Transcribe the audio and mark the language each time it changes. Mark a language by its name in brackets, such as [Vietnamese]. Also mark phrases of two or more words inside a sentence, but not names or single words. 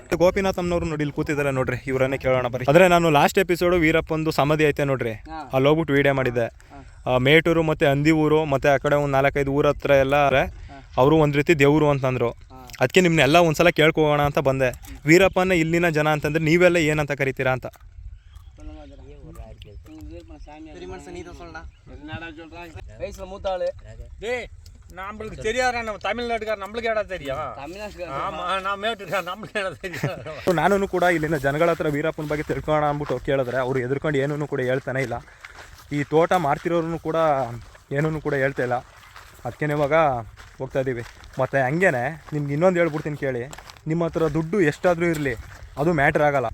[Kannada] ಗೋಪಿನಾಥಮ್ನವ್ರು ನೋಡಿ ಇಲ್ಲಿ ಕೂತಿದ್ದಾರೆ ನೋಡ್ರಿ, ಇವರನ್ನೇ ಕೇಳೋಣ ಬರ್ರಿ. ಅಂದರೆ ನಾನು ಲಾಸ್ಟ್ ಎಪಿಸೋಡು ವೀರಪ್ಪಂದು ಸಮಾಧಿ ಐತೆ ನೋಡ್ರಿ, ಅಲ್ಲಿ ಹೋಗ್ಬಿಟ್ಟು ವೀಡಿಯೋ ಮಾಡಿದ್ದೆ. ಮೇಟೂರು ಮತ್ತು ಅಂದಿಯೂರು ಮತ್ತು ಆ ಕಡೆ ಒಂದು 4-5 ಊರ ಹತ್ರ ಎಲ್ಲ ಅವರು ಒಂದು ರೀತಿ ದೇವರು ಅಂತಂದರು. ಅದಕ್ಕೆ ನಿಮ್ಮನ್ನೆಲ್ಲ ಒಂದ್ಸಲ ಕೇಳ್ಕೋಣ ಅಂತ ಬಂದೆ. ವೀರಪ್ಪನ ಇಲ್ಲಿನ ಜನ ಅಂತಂದ್ರೆ ನೀವೆಲ್ಲ ಏನಂತ ಕರಿತೀರಾ ಅಂತ? [Tamil] நம்மளுக்கு தெரியாதா, நம்ம தமிழ்நாட்டுக்கார நம்மளுக்கு ஏடா தெரியும். ஆமா, நான் மேட்டுக்கார நம்மளுக்கு ஏடா தெரியும். [Kannada] ನಾನು ಕೂಡ ಇಲ್ಲಿನ ಜನಗಳ ಹತ್ರ ವೀರಪ್ಪನ ಬಗ್ಗೆ ತಿಳ್ಕೊಳ್ಳೋಣ ಅಂದ್ಬಿಟ್ಟು ಕೇಳಿದ್ರೆ ಅವ್ರು ಎದುರ್ಕೊಂಡು ಏನೂ ಕೂಡ ಹೇಳ್ತಾನೆ ಇಲ್ಲ. ಈ ತೋಟ ಮಾಡ್ತಿರೋರು ಕೂಡ ಏನೂ ಕೂಡ ಹೇಳ್ತಾ ಇಲ್ಲ. ಅದಕ್ಕೆ ಇವಾಗ ಹೋಗ್ತಾ ಇದ್ದೀವಿ. ಮತ್ತು ಹಂಗೇನೆ ನಿಮ್ಗೆ ಇನ್ನೊಂದು ಹೇಳ್ಬಿಡ್ತೀನಿ ಕೇಳಿ, ನಿಮ್ಮ ಹತ್ರ ದುಡ್ಡು ಎಷ್ಟಾದರೂ ಇರಲಿ, ಅದು ಮ್ಯಾಟ್ರ್ ಆಗೋಲ್ಲ.